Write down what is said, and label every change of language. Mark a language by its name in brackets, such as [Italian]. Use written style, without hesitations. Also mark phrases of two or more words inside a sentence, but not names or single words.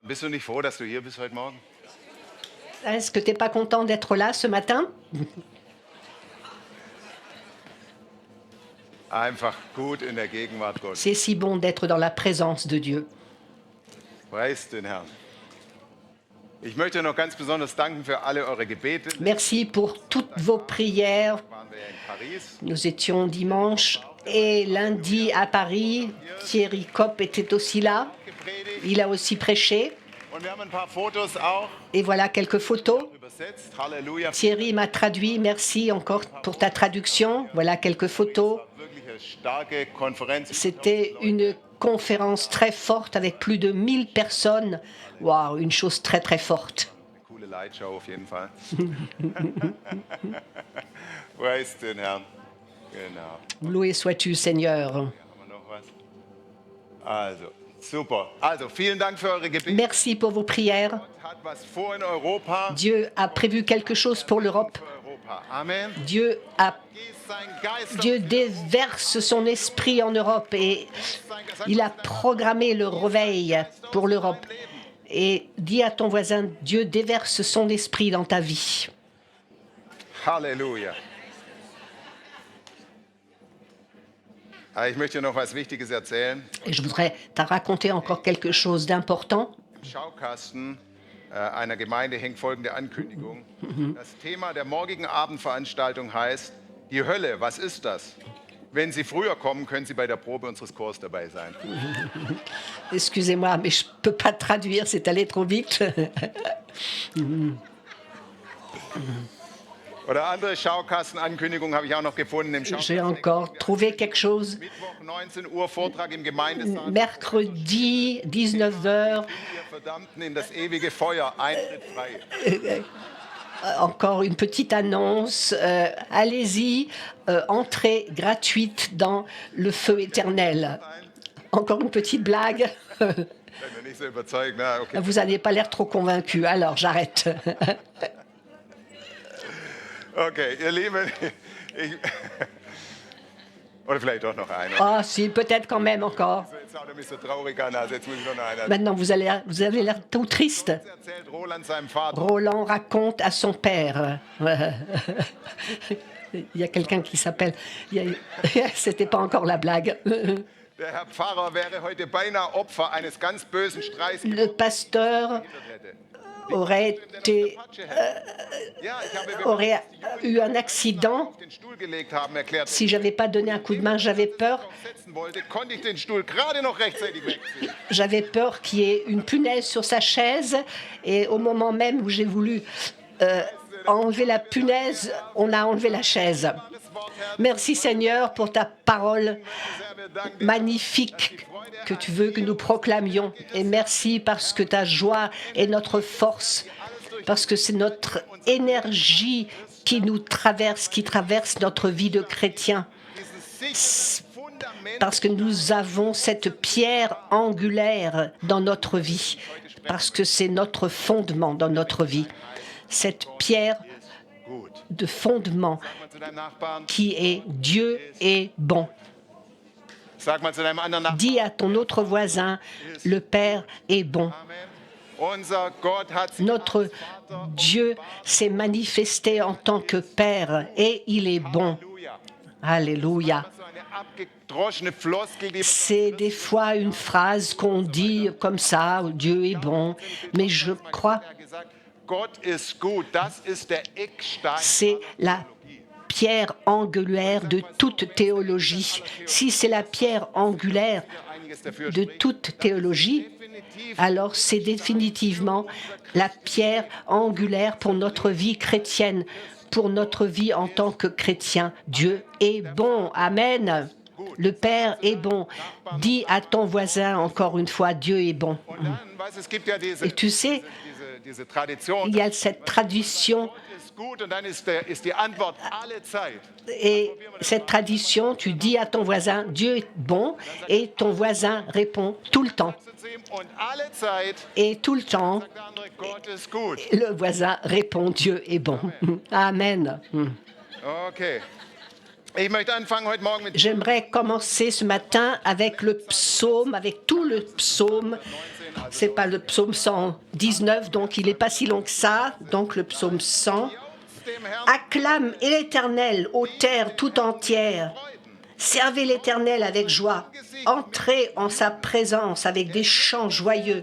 [German] Bist du nicht froh, dass du hier bist heute Morgen? [French] Est-ce que tu n'es pas content d'être là ce matin? [German] Einfach gut in der Gegenwart Gottes. [French] C'est si bon d'être dans la présence de Dieu. [German] Preis den Herrn. Ich möchte noch ganz besonders danken für alle eure Gebete. [French] Merci pour toutes vos prières. [German] Waren wir ja in Paris. [French] Nous étions dimanche et lundi à Paris. Thierry Kopp était aussi là. [German] Gepredigt. [French] Il a aussi prêché. [German] Und wir haben ein paar Fotos auch [French] Et voilà quelques photos. [German] übersetzt. Halleluja. [French] Thierry m'a traduit. Merci encore pour ta traduction. Voilà quelques photos. [German] Wirklich eine starke Konferenz. [French] C'était une conférence très forte avec plus de 1000 personnes. Waouh, une chose très très forte. [German] Eine coole Lightshow auf jeden Fall. Preis den Herrn. Genau. [French] Loué sois-tu, Seigneur. [German] Haben wir noch was? Also, super. Also, vielen Dank für eure Gebete. [French] Merci pour vos prières. [German] Gott hat was vor in Europa. [French] Dieu a prévu quelque chose pour l'Europe. [German] Für Europa. Amen. [French] Dieu [German] Gieß sein Geist [French] Dieu déverse son esprit en Europe et il a programmé le réveil pour l'Europe. Et dis à ton voisin, Dieu déverse son esprit dans ta vie. [German] Halleluja. Ich möchte noch was Wichtiges erzählen. [French] Et je voudrais te raconter encore quelque chose d'important. [German] Im Schaukasten einer Gemeinde hängt folgende Ankündigung. Das Thema der morgigen Abendveranstaltung heißt, die Hölle, was ist das? Wenn Sie früher kommen, können Sie bei der Probe unseres Chors dabei sein. [French] Excusez-moi, mais je ne peux pas traduire, c'est allé trop vite. [German] Oder andere Schaukastenankündigungen habe ich auch noch gefunden im [French] J'ai [German] Schaukasten. [French] encore trouvé quelque chose. [German] Mittwoch 19 Uhr Vortrag im Gemeindesaal. [French] Mercredi, 19 heures, [German] Ihr Verdammten in das ewige Feuer, Eintritt frei. [French] encore une petite annonce. Allez-y, entrée gratuite dans le feu éternel. Encore une petite blague. [German] Seid ihr nicht so überzeugt? Na, okay. [French] Vous n'avez pas l'air trop convaincu, alors j'arrête. [German] Okay, ihr Lieben, ich, oder vielleicht doch noch einer. [French] Ah, si, peut-être quand même encore. [German] Jetzt haut er mich so traurig an, also jetzt muss ich noch einer. [French] Maintenant, vous avez l'air tout triste. [German] Erzählt Roland seinem Vater. [French] Roland raconte à son père. Il y a quelqu'un qui s'appelle. C'était pas encore la blague. [German] Der Herr Pfarrer wäre heute beinahe Opfer eines ganz bösen Streits [French] Le pasteur aurait été, [German] Ja, ich habe bevor [French] aurait eu un accident. [German] auf den Stuhl gelegt haben erklärt, [French] Si j'avais pas donné un coup de main, j'avais peur. [German] setzen wollte, konnte ich den Stuhl gerade noch rechtzeitig wegziehen. [French] J'avais peur qu'il y ait une punaise sur sa chaise. Et au moment même où j'ai voulu enlever la punaise, on a enlevé la chaise. Merci Seigneur pour ta parole magnifique que tu veux que nous proclamions. Et merci parce que ta joie est notre force, parce que c'est notre énergie qui nous traverse, qui traverse notre vie de chrétien. Parce que nous avons cette pierre angulaire dans notre vie, parce que c'est notre fondement dans notre vie. Cette pierre [German] Gut. [French] de fondement [German] Sag mal zu deinem Nachbarn, [French] qui est Dieu est bon. [German] sag mal zu deinem anderen Nachbarn. [French] Dis à ton autre voisin, le Père est bon. [German] Amen. Unser Gott hat sich [French] Notre Dieu s'est manifesté en tant que Père et il est bon. [German] Halleluja. [French] Alléluia. [German] So eine abgedroschene Floskel, die [French] C'est des fois une phrase qu'on dit comme ça, Dieu est bon, mais je crois [German] er gesagt, Gott ist gut. Das ist der Eckstein. [French] c'est la pierre angulaire de toute théologie. Si c'est la pierre angulaire [German] Einiges dafür [French] de toute théologie, alors c'est définitivement la pierre angulaire pour notre vie chrétienne, pour notre vie en tant que chrétien. Dieu est bon. Amen. Le Père est bon. Dis à ton voisin encore une fois, Dieu est bon. [German] Und dann, weißt, es gibt ja [French] Et tu sais, [German] diese Tradition. [French] il y a cette tradition [German] Gott ist gut und dann ist die Antwort alle Zeit. [French] et cette tradition, tu dis à ton voisin, Dieu est bon, et ton voisin répond tout le temps. [German] Und alle Zeit [French] Et tout le temps, [German] sagt der andere, Gott ist gut. [French] le voisin répond, Dieu est bon. [German] Amen. Okay. Ich möchte anfangen heute Morgen mit [French] J'aimerais commencer ce matin avec le psaume, avec tout le psaume. C'est pas le psaume 119, donc il n'est pas si long que ça. Donc le psaume 100. [German] dem Herrn [French] Acclame l'Éternel, ô terre tout entière. Servez l'Éternel avec joie. Entrez en sa présence avec des chants joyeux.